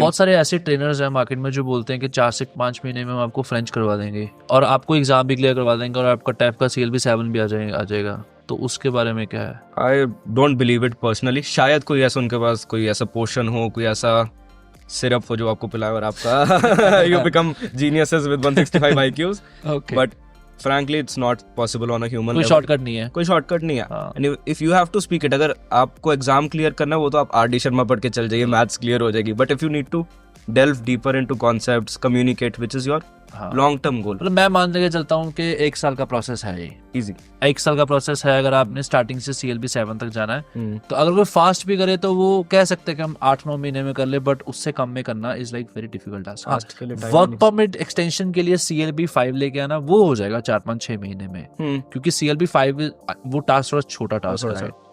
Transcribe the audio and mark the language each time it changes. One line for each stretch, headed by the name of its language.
Hindi: बहुत सारे ऐसे ट्रेनर्स हैं मार्केट में जो बोलते हैं कि 4 से 5 महीने में हम आपको फ्रेंच करवा देंगे और आपको एग्जाम भी क्लियर करवा देंगे और आपका टैप का CLB 7 भी आ जाएगा. तो उसके बारे में क्या है?
English: I don't believe it personally.
Hindi: शायद कोई ऐसा उनके पास कोई ऐसा पोशन हो, कोई ऐसा सिरप हो जो आपको पिलाए और आपका
English: You become geniuses with 165 IQs. Okay. But frankly it's not possible on a human
Hindi: कोई
English: level.
Hindi: शॉर्टकट नहीं है. कोई शॉर्टकट नहीं है.
English: And if you have to speak it,
Hindi: अगर आपको एग्जाम क्लियर करना है वो तो आप RD शर्मा पढ़ के चल जाइए, मैथ्स क्लियर हो जाएगी.
English: But if you need to delve deeper into concepts, communicate, which is your long term goal.
Hindi: मतलब मैं मान के चलता हूँ कि 1 साल का प्रोसेस है ये.
English: Easy.
Hindi: 1 साल का प्रोसेस है. अगर आपने स्टार्टिंग से CLB 7 तक जाना है, तो अगर कोई फास्ट भी करे तो वो कह सकते हैं कि हम 8-9 महीने में कर ले, बट उससे कम में करना
English: Is like very difficult task.
Hindi: Work permit extension के लिए CLB 5 लेके आना वो हो जाएगा 4-5-6 महीने में, क्योंकि CLB 5 वो टास्क थोड़ा छोटा टास्क है.